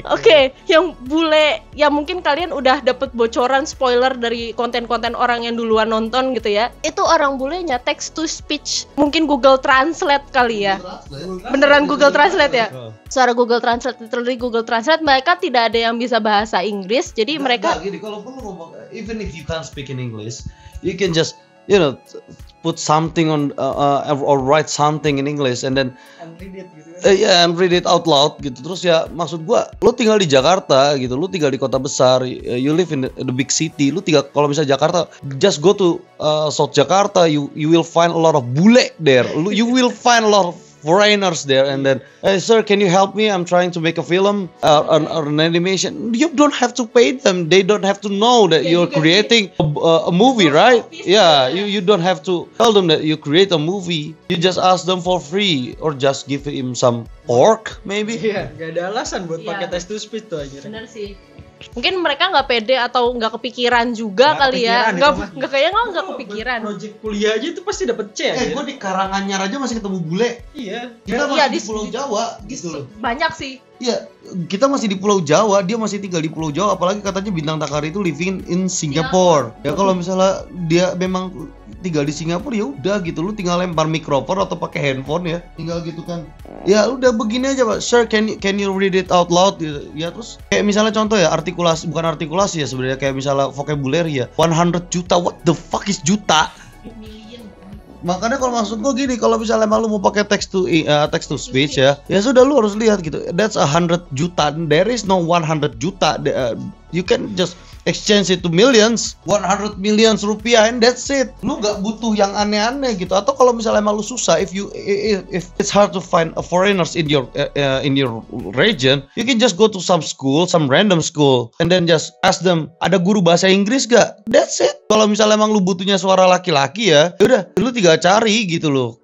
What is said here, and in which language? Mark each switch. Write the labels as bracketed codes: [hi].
[id] Oke, yang bule, ya mungkin kalian udah dapet bocoran spoiler dari konten-konten orang yang duluan nonton gitu ya. Itu orang bulenya text to speech, mungkin Google Translate kali ya. Beneran Google Translate ya? Suara Google Translate, literally Google Translate, mereka tidak ada yang bisa bahasa Inggris, jadi mereka. Gini, kalau perlu ngomong, [en] even if you can't speak in English, you can just put something on or write something in English and then read it [id] gitu kan. [en] And read it out loud gitu. [id] Terus ya maksud gua, lu tinggal di Jakarta gitu, lu tinggal di kota besar, [en] you live in the big city, [id] lu tinggal kalau misalnya Jakarta, [en] just go to South Jakarta, you will find a lot of bule there. You will find a lot of foreigners there, and then, hey sir, can you help me? I'm trying to make a film or an animation. You don't have to pay them. They don't have to know that you're creating a movie, right? Yeah, you don't have to tell them that you create a movie. You just ask them for free or just give him some pork, maybe. [id] Iya, gak ada alasan buat pakai text to speech tuh aja. Bener sih. Mungkin mereka nggak pede atau nggak kepikiran juga kali ya. Nggak kayaknya nggak kepikiran. Project kuliah aja itu pasti dapet C. Gue di Karanganyar aja masih ketemu bule. Iya. Kita masih di Pulau Jawa gitu loh. Banyak sih. Iya, kita masih di Pulau Jawa, dia masih tinggal di Pulau Jawa, apalagi katanya Bintang Takari itu living in Singapore. Ya kalau misalnya dia memang tinggal di Singapura ya udah gitu, lu tinggal lempar mikrofon atau pakai handphone ya, tinggal gitu kan. Ya udah begini aja Pak, [en] sir can you read it out loud [id] gitu. Ya terus kayak misalnya contoh ya, bukan artikulasi ya sebenarnya, kayak misalnya vocabulary ya, 100 juta, [en] what the fuck is juta? [id] Makanya kalau maksud gue gini, kalau misalnya emang lu mau pakai text to speech ya sudah lu harus lihat gitu. [en] That's 100 juta. There is no 100 juta. You can just exchange it to millions, 100 millions rupiah, and that's it. [id] Lu gak butuh yang aneh-aneh gitu. Atau kalau misalnya emang lu susah, [en] if it's hard to find foreigners in your region, you can just go to some random school, and then just ask them, [id] ada guru bahasa Inggris gak? [en] That's it. [id] Kalau misalnya emang lu butuhnya suara laki-laki ya udah, lu tinggal cari gitu loh.